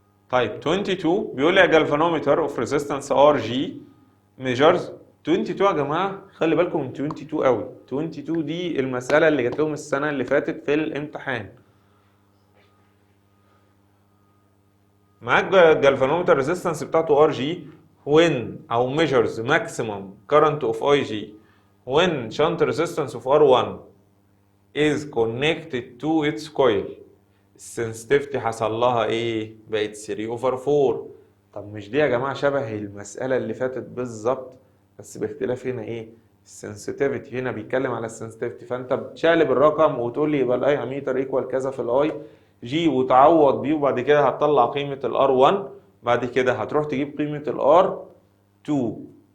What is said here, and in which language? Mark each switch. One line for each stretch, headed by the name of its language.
Arabic: طيب 22 بيقول لي
English: a galvanometer of resistance RG measures.
Arabic: 22 يا جماعه خلي بالكم من 22 قوي. 22 دي المساله اللي جات لهم السنه اللي فاتت في الامتحان. معاك
English: galvanometer resistance
Arabic: بتاعته
English: RG when او measures maximum current of IG when shunt resistance of R1 is connected to its coil.
Arabic: السنسيتيفيتي حصل لها ايه؟ بقت 3 اوفر 4. طب مش دي يا جماعه شبه المساله اللي فاتت بالظبط، بس باختلاف هنا ايه؟ السنسيتيفيتي هنا بيتكلم على السنسيتيفيتي، فانت بتشقلب الرقم وتقول لي يبقى الاي اميتر ايكوال كذا في الاي جي وتعوض بيه، وبعد كده هتطلع قيمه الار 1، بعد كده هتروح تجيب قيمه الار 2.